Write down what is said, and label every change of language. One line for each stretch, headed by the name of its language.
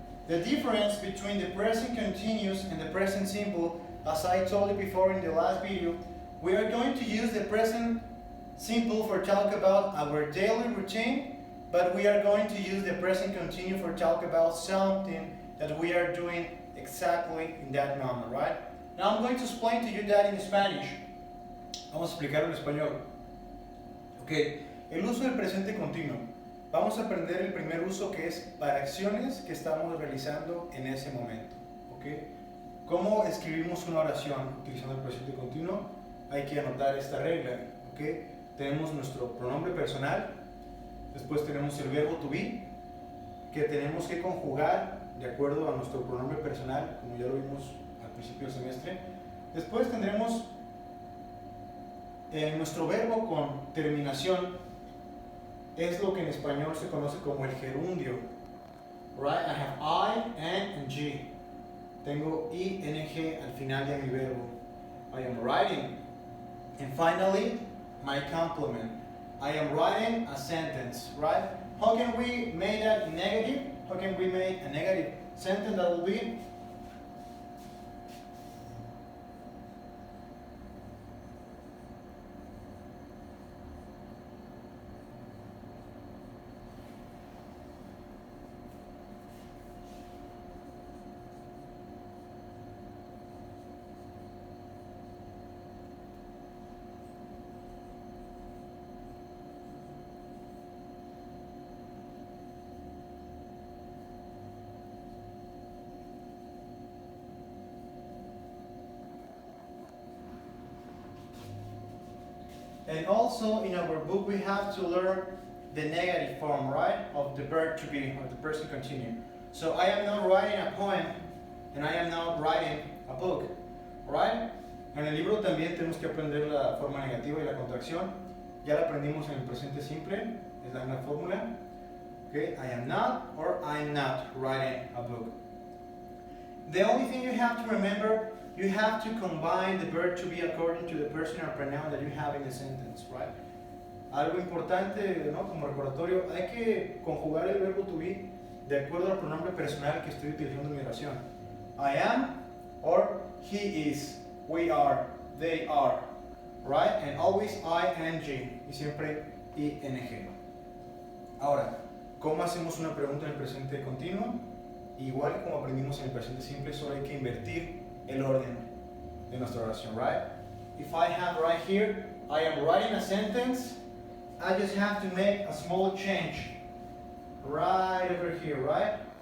English: The difference between the present continuous and the present simple, as I told you before in the last video, we are going to use the present simple for talk about our daily routine, but we are going to use the present continuous for talk about something that we are doing exactly in that moment, right? Now I'm going to explain to you that in Spanish.
Spanish: Vamos a explicarlo en español. Ok, el uso del presente continuo. vamos a aprender el primer uso, que es para acciones que estamos realizando en ese momento. ¿Okay? ¿Cómo escribimos una oración utilizando el presente continuo? Hay que anotar esta regla. ¿Okay? Tenemos nuestro pronombre personal, después tenemos el verbo to be, que tenemos que conjugar de acuerdo a nuestro pronombre personal, como ya lo vimos al principio del semestre. Después tendremos nuestro verbo con terminación, es lo que en español se conoce como el gerundio. Right?
English: I have I, N, and G.
Spanish: Tengo I, N, G al final de mi verbo.
English: I am writing. And finally, my complement. I am writing a sentence, right? How can we make that negative? How can we make a negative sentence that will be? And also in our book we have to learn the negative form, right, of the verb to be, or the present continuous. So I am not writing a poem and I am not writing a book, right?
Spanish: En el libro también tenemos que aprender la forma negativa y la contracción. Ya la aprendimos en el presente simple, es la misma fórmula.
English: Okay, I am not or I'm not writing a book. The only thing you have to remember, you have to combine the verb to be according to the personal pronoun that you have in the sentence, right?
Spanish: Algo importante, ¿no? Como recordatorio, hay que conjugar el verbo to be de acuerdo al pronombre personal que estoy utilizando en mi oración.
English: I am, or he is, we are, they are, right? And always ing,
Spanish: y siempre ing. Ahora, ¿cómo hacemos una pregunta en el presente continuo? Igual como aprendimos en el presente simple, solo hay que invertir el orden de nuestra oración, right?
English: If I have right here, I am writing a sentence, I just have to make a small change right over here, right?